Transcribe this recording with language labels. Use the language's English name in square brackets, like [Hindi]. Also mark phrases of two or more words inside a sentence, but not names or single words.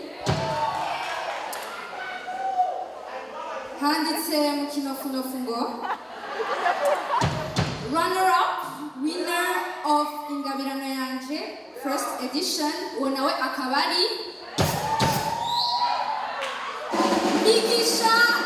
[Rundi] Handitse mu kinofunofu ngo [English] runner up winner of [Rundi] Ingabirano Yanje [English] first edition, [Rundi] uwo nawe akaba ari Migisha